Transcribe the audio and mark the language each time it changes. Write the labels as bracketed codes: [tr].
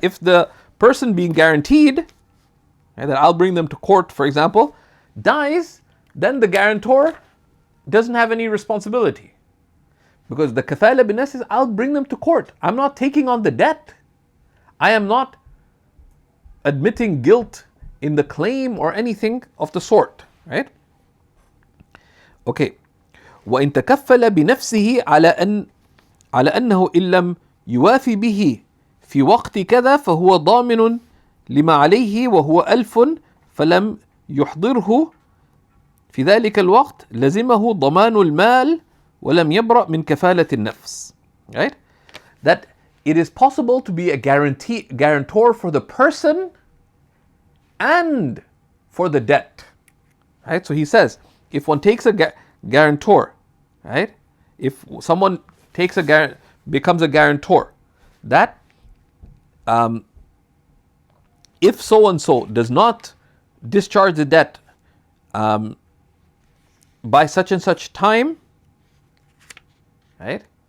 [en] If the person being guaranteed, right, that I'll bring them to court, for example, dies, then the guarantor doesn't have any responsibility. Because the kafala bin nafs is, I'll bring them to court. I'm not taking on the debt. I am not admitting guilt in the claim or anything of the sort, right? Okay. [ar] وَإِن تَكَفَّلَ بِنَفْسِهِ على أنه إن لم يوافي به في وقت كذا فهو ضامن لما عليه وهو 1000 فلم يحضره في ذلك الوقت لزمه ضمان المال ولم يبرأ من كفالة النفس. [en] Right? That it is possible to be a guarantor for the person and for the debt. Right? So he says, if one takes a guarantor, right? If someone becomes a guarantor, that if so and so does not discharge the debt by such and such time, right?